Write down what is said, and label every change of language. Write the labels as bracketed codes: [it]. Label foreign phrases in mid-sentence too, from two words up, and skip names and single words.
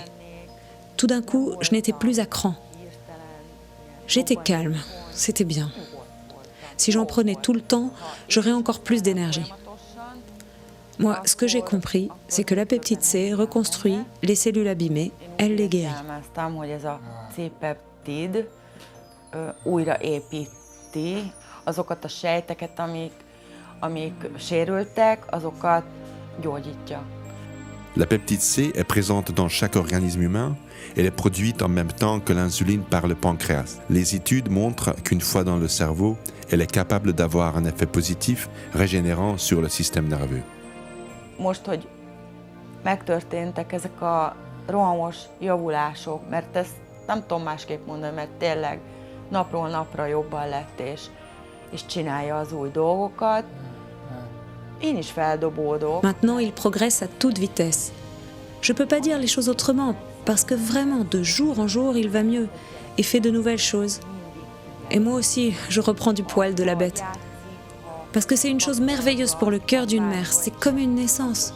[fr] Tout d'un coup, je n'étais plus à cran. J'étais calme, c'était bien. Si j'en prenais tout le temps, j'aurais encore plus d'énergie. Moi, ce que j'ai compris, c'est que la peptide C reconstruit les cellules abîmées, elle les guérit. [hu] Értelmeztem, hogy ez a C-peptid újraépíti azokat a sejteket, amik sérültek, azokat gyógyítja. [fr] La peptide C est présente dans chaque organisme humain. Elle est produite en même temps que l'insuline par le pancréas. Les études montrent qu'une fois dans le cerveau, elle est capable d'avoir un effet positif régénérant sur le système nerveux. [hu] Most, hogy megtörténtek ezek a rohamos javulások, mert ezt nem tudom másképp mondani, mert tényleg napról napra jobban lett, és csinálja az új dolgokat. Én is feldobódok. [fr] Maintenant, il progresse à toute vitesse. Je peux pas dire les choses autrement, parce que vraiment, de jour en jour, il va mieux et fait de nouvelles choses. Et moi aussi, je reprends du poil de la bête. Parce que c'est une chose merveilleuse pour le cœur d'une mère, c'est comme une naissance.